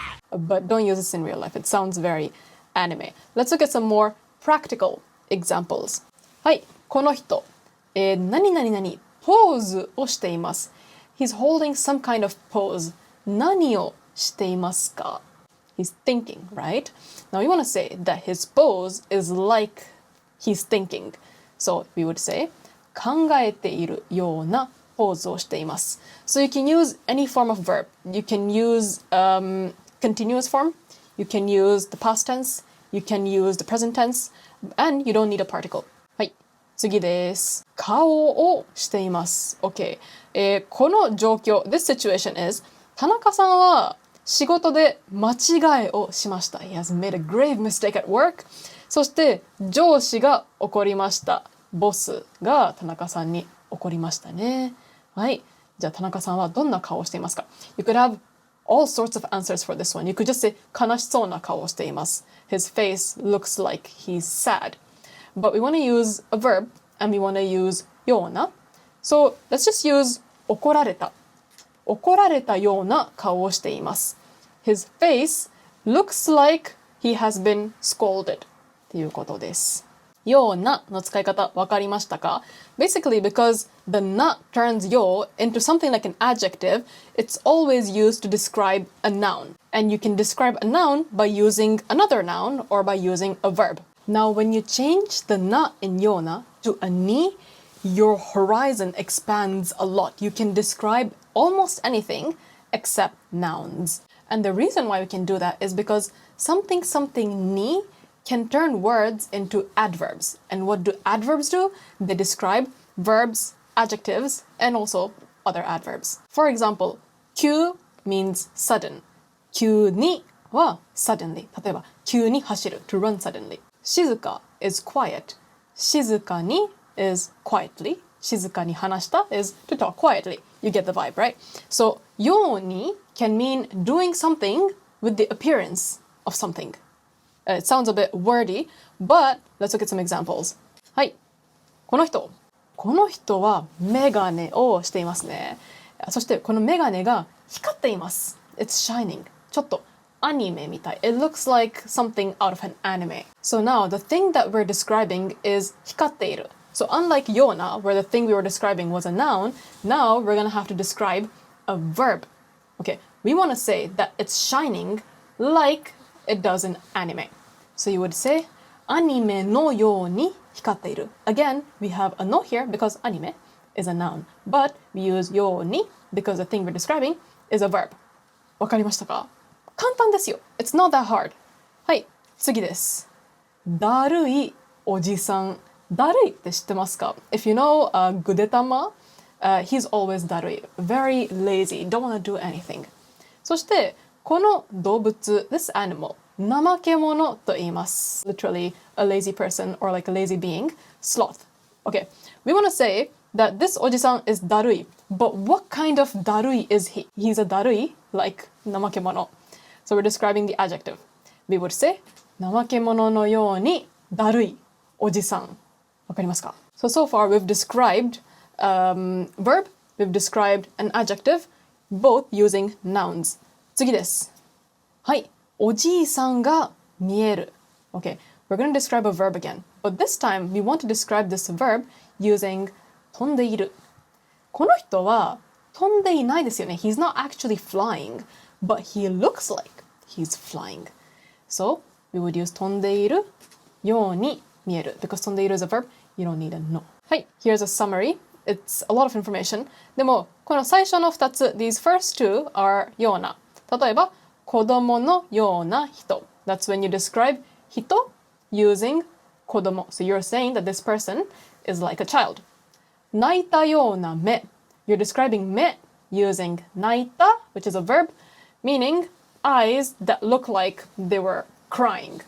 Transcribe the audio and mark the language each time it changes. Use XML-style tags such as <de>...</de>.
<en>But don't use this in real life. It sounds very anime. Let's look at some more practical examples.</en> <ja>はい、この人、何々々ポーズをしています.</ja> <en>He's holding some kind of pose.</en> <ja>何をしていますか?</ja> <en>He's thinking, right? Now we want to say that his pose is like he's thinking. So we would say</en> <ja>考えているようなポーズをしています.</ja> <en>So you can use any form of verb. You can use continuous form. You can use the past tense. You can use the present tense. And you don't need a particle.</en> <ja>はい、次です。顔をしています.Okay. この状況,</ja> <en>this situation is</en> <ja>田中さんは仕事で間違いをしました.</ja> <en>He has made a grave mistake at work.</en> <ja>そして上司が怒りました.ボスが田中さんに怒りましたね.はい。じゃあ田中さんはどんな顔をしていますか?</ja> <en>You could have all sorts of answers for this one. You could just say</en> <ja>悲しそうな顔をしています.</ja> <en>His face looks like he's sad. But we want to use a verb and we want to use ような. So let's just use 怒られた.</en> <ja>怒られたような顔をしています.</ja> <en>His face looks like he has been scolded.</en> <ja>ということです。ようなの使い方わかりましたか?</ja> <en>Basically, because the な turns よ into something like an adjective, it's always used to describe a noun. And you can describe a noun by using another noun or by using a verb. Now, when you change the な in ような to a に, your horizon expands a lot. You can describe almost anything except nouns. And the reason why we can do that is because something に can turn words into adverbs. And what do adverbs do? They describe verbs, adjectives, and also other adverbs. For example, 急 means sudden.</en> <ja>急には</ja> <en>suddenly.</en> <ja>例えば、急に走る</ja> <en>to run suddenly. 静か is quiet. 静かに is quietly.</en> <ja>静かに話した</ja> <en>is to talk quietly. You get the vibe, right? So, ように can mean doing something with the appearance of something. It sounds a bit wordy, but let's look at some examples.</en> <ja>はい。この人はメガネをしていますね。そしてこのメガネが光っています.</ja> <en>It's shining.</en> <ja>ちょっとアニメみたい.</ja> <en>It looks like something out of an anime. So now the thing that we're describing is 光っている. So unlike ような, where the thing we were describing was a noun, now we're going to have to describe a verb. Okay, we want to say that it's shining like it does in anime. So you would say</en> <ja>アニメのように光っている.</ja> <en>Again, we have a no here because アニメ is a noun. But we use ように because the thing we're describing is a verb.</en> <ja>わかりましたか?簡単ですよ.</ja> <en>It's not that hard.</en> <ja>はい、次です。だるいおじさん. だるいって知ってますか?</ja> <en>If you know Gudetama, he's always だるい. Very lazy, don't want to do anything.</en> <ja>そしてこの動物</ja> <en>this animal</en> <ja>怠け者と言います</ja> <en>literally a lazy person or like a lazy being sloth. Okay, we want to say that this おじさん is だるい but what kind of だるい is he? He's a だるい like 怠け者. So we're describing the adjective. We would say</en> <ja>怠け者のようにだるいおじさん. わかりますか?</ja> <en>So far we've described verb, we've described an adjective, both using nouns.</en> <ja>次です。はい。おじいさんが見える.</ja> <en>Okay, we're going to describe a verb again. But this time, we want to describe this verb using 飛んでいる.</en> <ja>この人は飛んでいないですよね.</ja> <en>He's not actually flying, but he looks like he's flying. So, we would use</en> <ja>飛んでいるように見える.</ja> <en>Because 飛んでいる is a verb, you don't need a no. はい、here's a summary. It's a lot of information.</en> <ja>でも、この最初の2つ,</ja> <en>these first two are ような.</en> <ja>例えば、子供のような人.</ja> <en>That's when you describe 人 using 子供. So you're saying that this person is like a child.</en> <ja>泣いたような目</ja> <en>You're describing 目 using 泣いた which is a verb, meaning eyes that look like they were crying.</en>